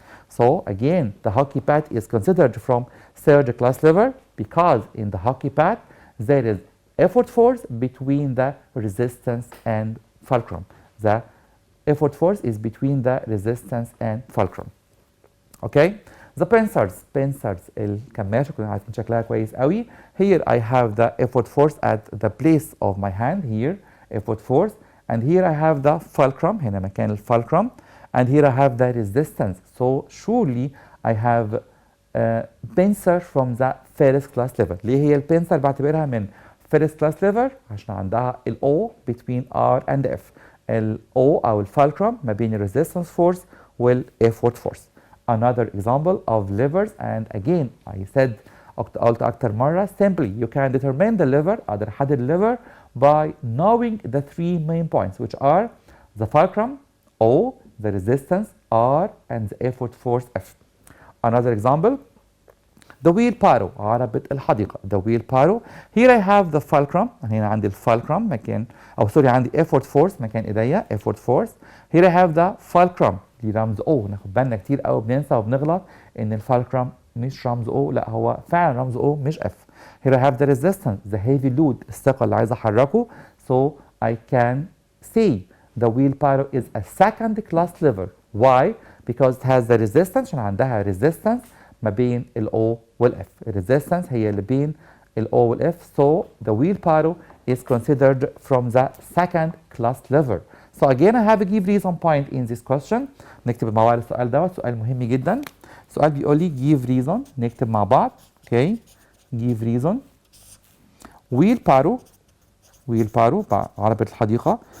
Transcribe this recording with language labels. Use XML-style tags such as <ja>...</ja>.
<en>So again the hockey pad is considered from third class lever because in the hockey pad there is effort force between the resistance and fulcrum. The effort force is between the resistance and fulcrum. Okay. The pincers</en> <ar>الكماشة كنا عارفين شكلها كويس قوي.</ar> <en>Here I have the effort force at the place of my hand here, effort force, and here I have the fulcrum</en> <ar>هنا مكان الفulcrum,</ar> <en>and here I have the resistance. So surely I have pincer from the first class lever.</en> <ar>ليه هي البنسر بعتبرها من first class lever؟ عشان عندها ال O</ar> <en>between R and F.</en> <ar>ال O أو الفulcrum ما بين ال resistance force وال effort force.</ar> <en>Another example of levers, and again I said</en> <ar>قلت أكتر مرة</ar> <en>simply you can determine the lever</en> <ar>أقدر أحدد</ar> <en>lever by knowing the three main points which are the fulcrum O, the resistance R, and the effort force F. Another example, The wheelbarrow</en> <ar>عربة الحديقة.</ar> <en>The wheelbarrow. Here I have the fulcrum.</en> <ar>هنا عندي الفالكرم مكان أو سوري عندي effort force مكان إيديا effort force.</ar> <en>Here I have the fulcrum.</en> <ar>دي رمز</ar> <en>O.</en> <ar>ناخد بالنا كتير قوي بننسى وبنغلط إن الفالكرم مش رمز O، لا هو فعلا رمز O مش F.</ar> <en>Here I have the resistance, the heavy load،</en> <ar>الثقل اللي عايز أحركه.</ar> <en>So I can say the wheelbarrow is a second class lever. Why? Because it has the resistance،</en> <ar>عشان عندها resistance ما بين ال O وال F. الريزيستنس هي اللي بين ال O وال F.</ar> <en>So the wheelbarrow is considered from the second class lever. So again I have a give reason point in this question.</en> <ar>نكتب مع بعض السؤال دوت، سؤال مهم جدا. السؤال بيقول لي</ar> <en>give reason،</en> <ar>نكتب مع بعض.</ar> <en>Okay. give reason.</en> <ar>wheelbarrow عربة الحديقة.</ar>